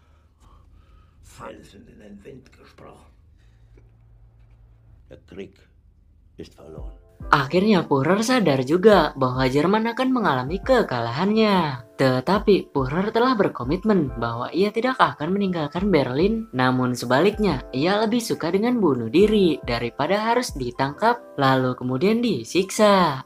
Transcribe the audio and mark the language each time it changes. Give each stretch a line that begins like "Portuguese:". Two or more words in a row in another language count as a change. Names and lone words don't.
German: Felsen in den Wind gesprochen. Der Krieg ist verloren.
Indonesian: Akhirnya Führer sadar juga bahwa Jerman akan mengalami kekalahannya. Tetapi Führer telah berkomitmen bahwa ia tidak akan meninggalkan Berlin. Namun sebaliknya, ia lebih suka dengan bunuh diri daripada harus ditangkap lalu kemudian disiksa.